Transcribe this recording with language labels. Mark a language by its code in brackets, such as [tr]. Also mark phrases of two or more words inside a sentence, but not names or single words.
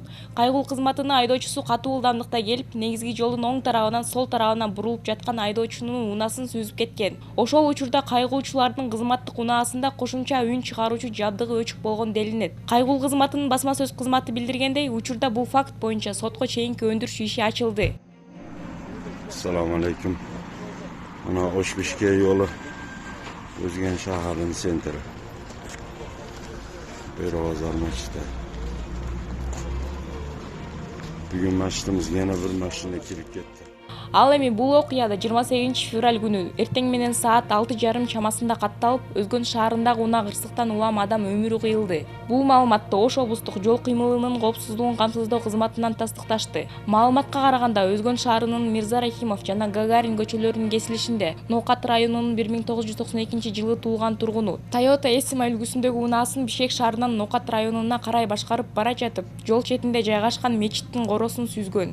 [ky] Кайгыл кызматынын айдоочусу катуу ылдамдыкта келип, негизги жолдун оң тарабынан сол тарабына бурулуп жаткан айдоочунун унаасын сүзүп кеткен. Ошол учурда кайгылуучулардын кызматтык унаасында кошумча үн чыгаруучу жабдыгы өчүк болгон делинет. Кайгыл кызматынын басма сөз кызматы билдиргендей, учурда бул факт боюнча сотко чейинки өндүрүш иши ачылды. [uz] Assalomu alaykum. Mana Osh Bishkek yo'li O'zgan shaharining sentri. Bozor masjidi. Bugun masjidimizga yana bir mashina kirib ketdi. [ky] Ал эми бул окуяда 28 февраль күнү эртең менен саат 6:30 чамасында катталып, Өзгөн шаарындагы унаа кырсыктан улам адам өмүрү кыйылды. Бул маалыматты Ош облустук жол кыймылынын коопсуздугун камсыздоо кызматынан тастыкташты. Маалыматка караганда, Өзгөн шаарынын Мирза Рахимов жана Гагарин көчөлөрүнүн кесилишинде Ноокат районунун 1992-жылы туулган тургуну Toyota Esima үлгүсүндөгү унаасын Бишкек шаарынан Ноокат районуна карай башкарып бара жатып, жол четинде жайгашкан мечиттин коросун сүзгөн.